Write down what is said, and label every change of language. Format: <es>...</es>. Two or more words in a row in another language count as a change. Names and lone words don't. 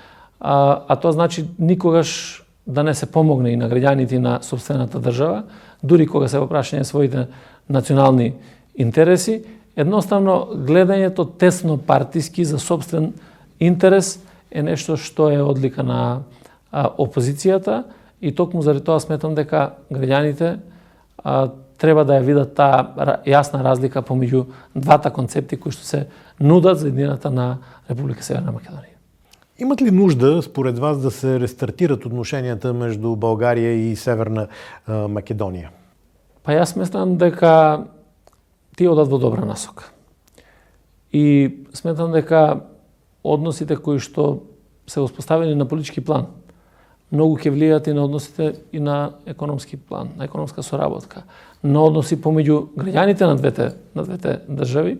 <mk>темелат политиката, а тоа значи никогаш да не се помогне и на граѓаните и на сопствената држава, дури кога се во прашање своите национални интереси, едноставно гледањето тесно партиски за сопствен интерес е нешто што е одлика на опозицијата и токму заради тоа сметам дека граѓаните треба да ја видат таа јасна разлика помеѓу двата концепти кои што се нудат за едината на Република Северна Македонија.</mk> <bg>Имат ли нужда, според вас, да се рестартират отношенията между България и Северна Македония?</bg> <mk>Па јас сметам дека тие одат во добра насока. И сметам дека односите кои што се воспоставени на политички план многу ќе влијаат и на односите и на економски план, на економска соработка, на односи помеѓу граѓаните на двете држави.</mk>